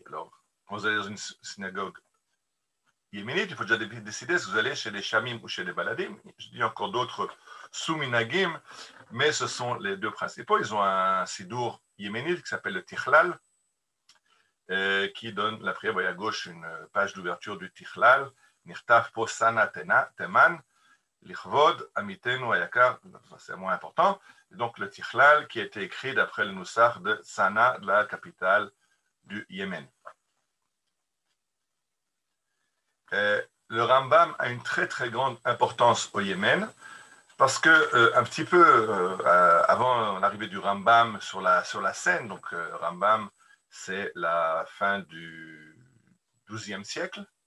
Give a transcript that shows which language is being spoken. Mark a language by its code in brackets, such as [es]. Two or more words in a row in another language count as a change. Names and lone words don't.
[fr] Alors, quand vous allez dans une synagogue yéménite, il faut déjà décider si vous allez chez les Shamim ou chez les Baladim. Je dis encore d'autres sous-minagim, mais ce sont les deux principaux. Ils ont un sidour yéménite qui s'appelle le Tichlal, qui donne la prière. Vous voyez à gauche une page d'ouverture du Tichlal, [he] נרתף פה צנעא תימן, לכבוד עמיתנו היקר, [fr] c'est moins important. Et donc le Tichlal qui a été écrit d'après le Nusach de Sana, de la capitale du Yémen. Le Rambam a une très très grande importance au Yémen parce que un petit peu avant l'arrivée du Rambam sur la scène, donc Rambam c'est la fin du XIIe siècle.